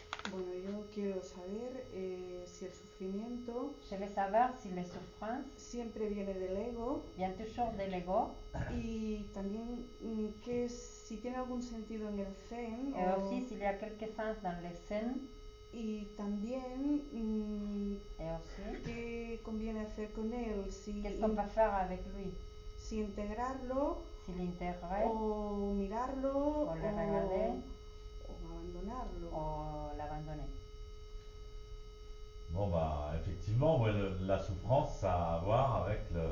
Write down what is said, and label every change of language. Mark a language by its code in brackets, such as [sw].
[es] Bueno, yo quiero saber si el sufrimiento [fr] Je veux savoir si les souffrances [es] siempre viene del ego [fr] viennent toujours de l'ego [es] y también si tiene algún sentido en el Zen [fr] et aussi s'il y a quelque sens dans le zen [es] y también [fr] et aussi [es] qué conviene hacer con él, [fr] qu'est-ce qu'on peut faire avec lui, [es] si integrarlo [fr] si l'intégrer [es] o mirarlo [fr] o le regarder [es] o abandonarlo. [fr] o l'abandonner. Bon bah effectivement, ouais, la souffrance ça a à voir avec